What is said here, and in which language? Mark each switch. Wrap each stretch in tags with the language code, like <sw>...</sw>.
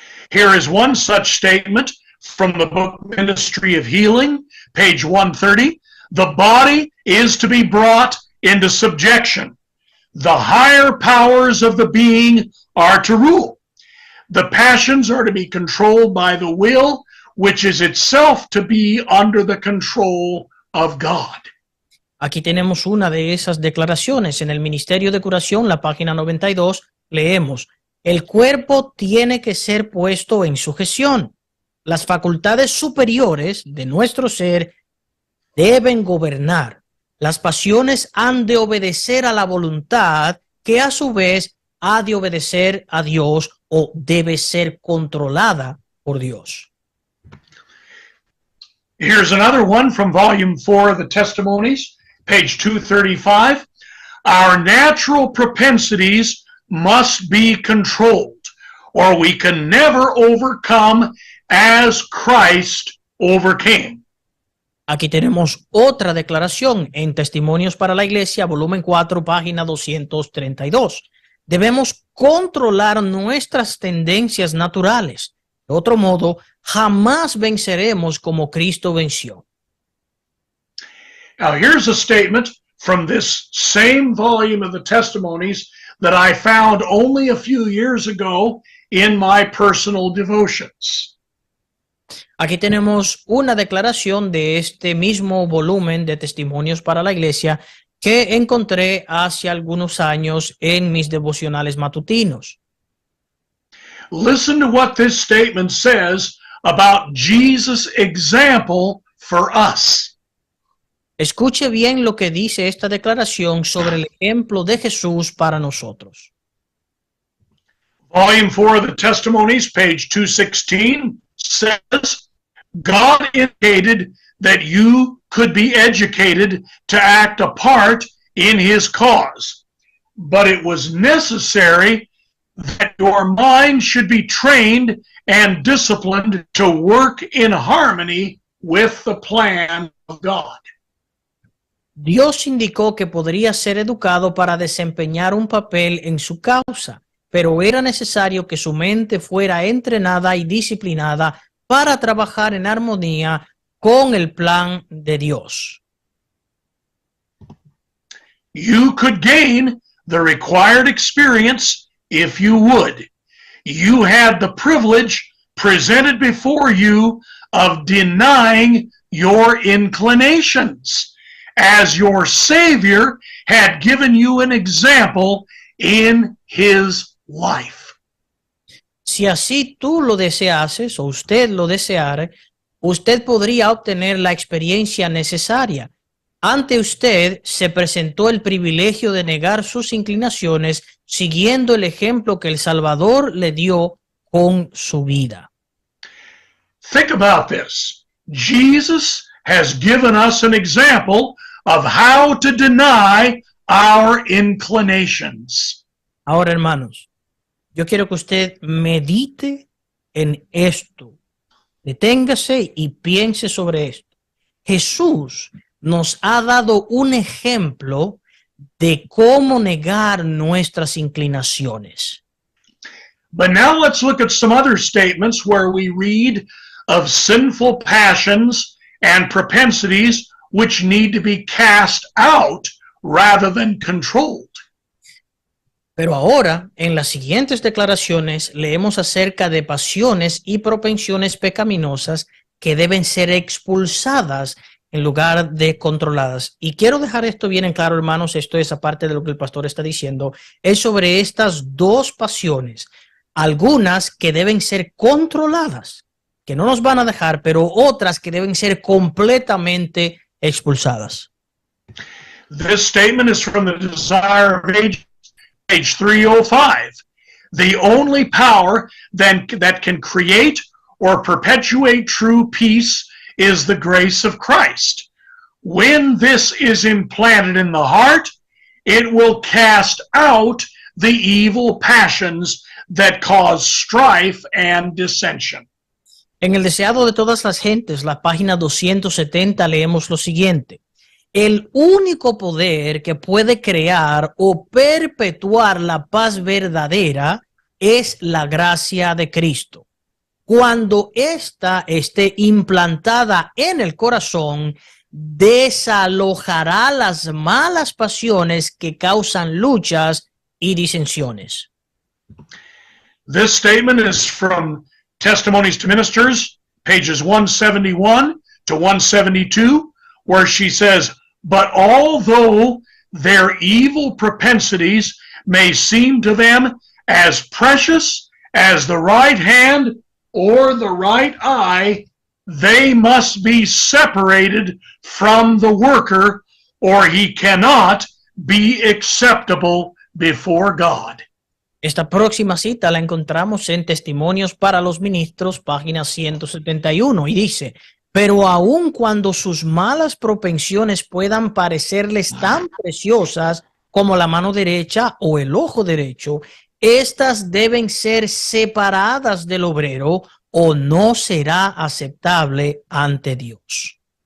<en>Here is one such statement from the book Ministry of Healing, page 130. The body is to be brought into subjection. The higher powers of the being are to rule. The passions are to be controlled by the will, which is itself to be under the control of God.</en> <es>Aquí tenemos una de esas declaraciones. En el Ministerio de Curación, la página 92, leemos: el cuerpo tiene que ser puesto en sujeción. Las facultades superiores de nuestro ser deben gobernar. Las pasiones han de obedecer a la voluntad, que a su vez ha de obedecer a Dios o debe ser controlada por Dios.</es> <en>Here's another one from volume 4 of the Testimonies, page 235. Our natural propensities must be controlled, or we can never overcome as Christ overcame.</en> <es>Aquí tenemos otra declaración en Testimonios para la Iglesia, volumen 4, página 232. Debemos controlar nuestras tendencias naturales. De otro modo, jamás venceremos como Cristo venció.</es> <en>Now, here's a statement from this same volume of the Testimonies that I found only a few years ago in my personal devotions.</en> <es>Aquí tenemos una declaración de este mismo volumen de Testimonios para la Iglesia que encontré hace algunos años en mis devocionales matutinos.</es> <en>Listen to what this statement says about Jesus' example for us.</en> <es>Escuche bien lo que dice esta declaración sobre el ejemplo de Jesús para nosotros.</es> <en>Volume 4 of the Testimonies, page 216, says, God indicated that you could be educated to act a part in his cause, but it was necessary that your mind should be trained and disciplined to work in harmony with the plan of God.</en> <es>Dios indicó que podría ser educado para desempeñar un papel en su causa, pero era necesario que su mente fuera entrenada y disciplinada para trabajar en armonía con el plan de Dios.</es> <en>You could gain the required experience if you would. You had the privilege presented before you of denying your inclinations, as your Savior had given you an example in his life.</en> <es>Si así tú lo deseases o usted lo deseare, usted podría obtener la experiencia necesaria. Ante usted se presentó el privilegio de negar sus inclinaciones siguiendo el ejemplo que el Salvador le dio con su vida.</es> <en>Think about this. Jesus has given us an example of how to deny our inclinations.</en> <es>Ahora, hermanos, yo quiero que usted medite en esto. Deténgase y piense sobre esto. Jesús nos ha dado un ejemplo de cómo negar nuestras inclinaciones.</es> <en>But now let's look at some other statements where we read of sinful passions and propensities which need to be cast out rather than controlled.</en> <es>Pero ahora, en las siguientes declaraciones, leemos acerca de pasiones y propensiones pecaminosas que deben ser expulsadas en lugar de controladas. Y quiero dejar esto bien en claro, hermanos, esto es aparte de lo que el pastor está diciendo, es sobre estas dos pasiones, algunas que deben ser controladas, que no nos van a dejar, pero otras que deben ser completamente expulsadas.</es> <en>This statement is from the Desire of Ages, page 305. The only power that can create or perpetuate true peace is the grace of Christ. When this is implanted in the heart, it will cast out the evil passions that cause strife and dissension.</en> <es>En el deseado de todas las gentes, la página 270, leemos lo siguiente. El único poder que puede crear o perpetuar la paz verdadera es la gracia de Cristo. Cuando ésta esté implantada en el corazón, desalojará las malas pasiones que causan luchas y disensiones.</es> <en>This statement is from Testimonies to Ministers, pages 171 to 172, where she says, "But although their evil propensities may seem to them as precious as the right hand or the right eye, they must be separated from the worker, or he cannot be acceptable before God."</en> <es>Esta próxima cita la encontramos en Testimonios para los Ministros, página 171, y dice: pero aun cuando sus malas propensiones puedan parecerles tan preciosas como la mano derecha o el ojo derecho, estas deben ser separadas del obrero o no será aceptable ante Dios.</es>